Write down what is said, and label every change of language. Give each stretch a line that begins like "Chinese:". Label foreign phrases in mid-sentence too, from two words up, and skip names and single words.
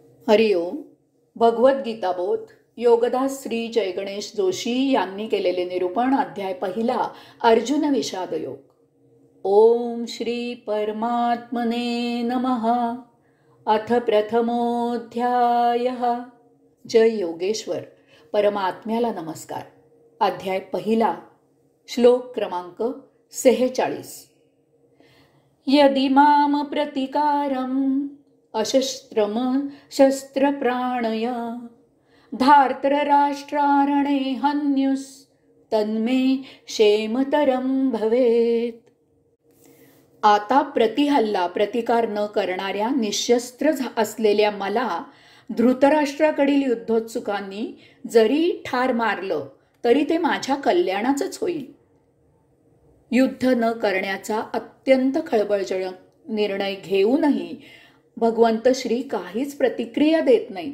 Marathi: हरिओम. भगवद्गीता बोध योगदास श्री जयगणेश जोशी यांनी केलेले निरूपण. अध्याय पहिला. अर्जुन विषाद योग.
Sanskrit: ओम श्री परमात्मने नमः. अथ प्रथमोऽध्यायः.
Marathi: जय योगेश्वर. परमात्म्याला नमस्कार. अध्याय पहिला. श्लोक क्रमांक 46.
Sanskrit: यदि माम प्रतिकारम अशस्त्रम शस्त्रप्राणय धार्तराष्ट्रारणे हन्युस तन्मे क्षेमतरं भवेत.
Marathi: आता प्रतिहल्ला प्रतिकार न करणाऱ्या निशस्त्र असलेल्या मला धृतराष्ट्राकडील युद्धोत्सुकांनी जरी ठार मारलं तरी ते माझ्या कल्याणाचंच होईल. युद्ध न करण्याचा अत्यंत खळबळजनक निर्णय घेऊनही भगवंत श्री काहीच प्रतिक्रिया देत नाही.